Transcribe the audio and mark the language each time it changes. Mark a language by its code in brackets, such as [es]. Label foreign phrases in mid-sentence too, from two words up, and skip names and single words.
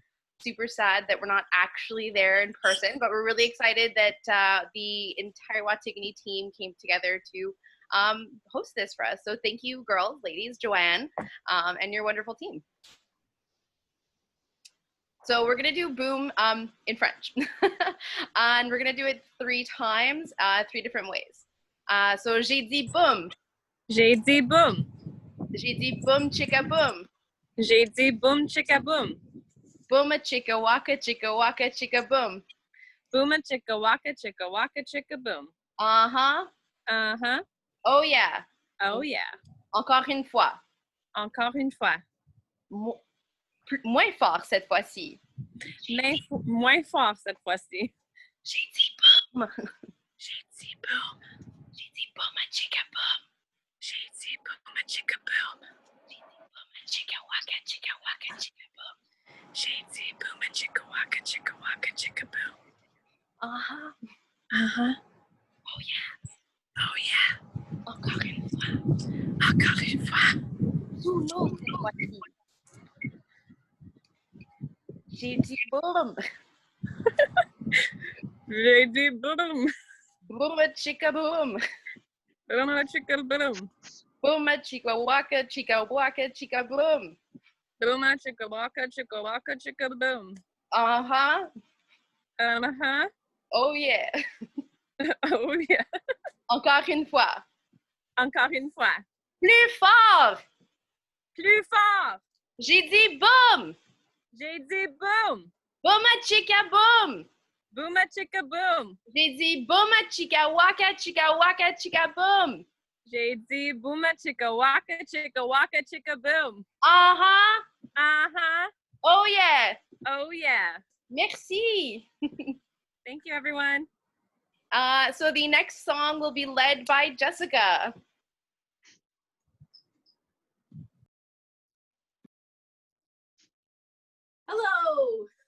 [en] We're super sad that we're not actually there in person, but we're really excited that the entire Wa-Thik-Ane team came together to host this for us. So thank you, girls, ladies, Joanne, and your wonderful team. So we're gonna do boom in French. And we're gonna do it 3 times, 3 different ways. [fr] So j'ai dit boom. J'ai dit boom. J'ai dit boom chicka boom. J'ai dit boom chicka boom. Booma chicka waka chicka boom. Booma chicka waka chicka boom. Uh-huh. Uh-huh. [en] Oh yeah. Oh yeah. [fr] Encore une fois. Encore une fois. Moins fort cette fois-ci. Moins fort cette fois-ci. J'ai dit boom. J'ai dit boom. J'ai dit boom a chicka boom. J'ai dit boom a chicka boom. J'ai dit boom a chicka waka chicka boom. J'ai dit boom a chicka waka chicka boom. Uh-huh. Uh-huh. [en] Oh yeah. Oh yeah. [fr] Encore une fois. Encore une fois. Sous l'eau cette fois-ci. J'ai dit boom. J'ai dit boom. Boom a chicka boom. Boom a chicka boom. Boom a chicka waka chicka boom. Boom a chicka waka chicka boom. Uh-huh. Uh-huh. [en] Oh yeah. Oh yeah. [fr] Encore une fois. Encore une fois. Plus fort. Plus fort. J'ai dit boom. J'ai dit boom. Boom a chicka boom. Boom a chicka boom. J'ai dit boom a chicka waka chicka boom. J'ai dit boom a chicka waka chicka boom. Uh-huh. Uh-huh. [en] Oh yeah. Oh yeah. [fr] Merci. [en] Thank you, everyone. So the next song will be led by Jessica. Hello!